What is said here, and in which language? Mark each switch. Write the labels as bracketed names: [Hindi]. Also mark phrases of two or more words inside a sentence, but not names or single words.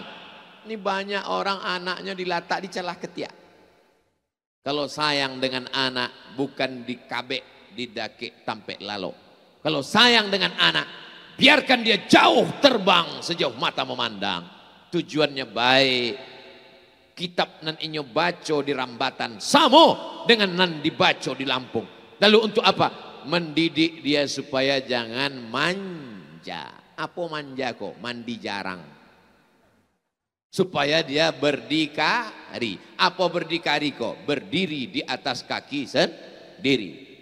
[Indonesian] Ini banyak orang anaknya dilatak di celah ketiak. [Minangkabau] Kalau sayang dengan anak bukan di kabek, di dake, tampek lalo. [Indonesian] Kalau sayang dengan anak, biarkan dia jauh terbang sejauh mata memandang. [Minangkabau] Tujuannya baik. Kitab nan inyo baco di Rambatan samo dengan nan dibaco di Lampung. [Indonesian] Lalu untuk apa? Mendidik dia supaya jangan manja. Apa manja kok? Mandi jarang. Supaya dia berdikari. Apa berdikari kok? Berdiri di atas kaki sendiri.